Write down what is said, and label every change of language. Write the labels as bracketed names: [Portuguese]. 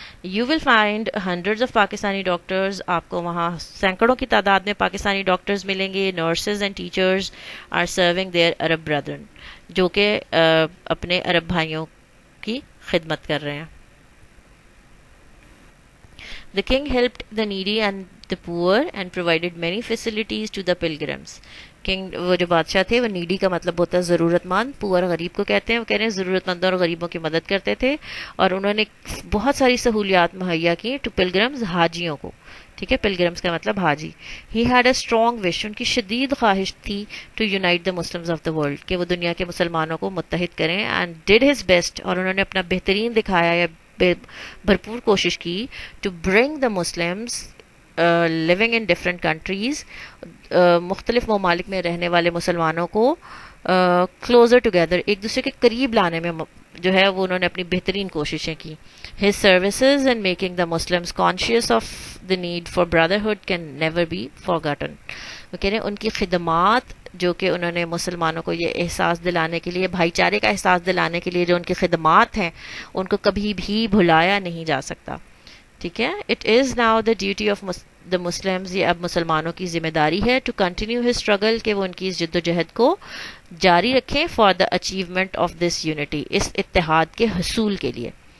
[English] you will find hundreds of Pakistani doctors, [Urdu] آپ کو وہاں سینکڑوں کی تعداد میں پاکستانی ڈاکٹرز ملیں گے. [English] nurses and teachers are serving there Arab brethren, [Urdu] جو کہ اپنے عرب بھائیوں کی خدمت کر رہے ہیں. [English] The king helped the needy and the poor and provided many facilities to the pilgrims. [Urdu] King وہ جو بادشاہ تھے وہ نیڈی کا مطلب ہوتا ہے ضرورت مند, پور غریب کو کہتے ہیں. وہ کہہ رہے ہیں ضرورت مندوں اور غریبوں کی مدد کرتے تھے, اور انہوں نے بہت ساری سہولیات مہیا کی [English] to pilgrims, [Urdu] حاجیوں کو. ٹھیک ہے, پلگرمز کا مطلب حاجی. [English] he had a strong wish, [Urdu] ان کی شدید خواہش تھی [English] to unite the Muslims of the world, [Urdu] کہ وہ دنیا کے مسلمانوں کو متحد کریں. [English] and did his best, [Urdu] اور انہوں نے اپنا بہترین دکھایا یا بھرپور کوشش کی [English] to bring the Muslims living in different countries, [Urdu] مختلف ممالک میں رہنے والے مسلمانوں کو [English] closer together, [Urdu] ایک دوسرے کے قریب لانے میں جو ہے وہ انہوں نے اپنی بہترین کوششیں کی. [English] His services and making the Muslims conscious of the need for brotherhood can never be forgotten. [Urdu] وہ کہہ رہے ہیں ان کی خدمات جو کہ انہوں نے مسلمانوں کو یہ احساس دلانے کے لیے, بھائی چارے کا احساس دلانے کے لیے جو ان کی خدمات ہیں, ان کو کبھی بھی بھلایا نہیں جا سکتا. ٹھیک ہے. [English] it is now the duty of the Muslims, [Urdu] یہ اب مسلمانوں کی ذمہ داری ہے [English] to continue his struggle, [Urdu] کہ وہ ان کی اس جد و جہد کو جاری رکھیں [English] for the achievement of this unity, [Urdu] اس اتحاد کے حصول کے لیے.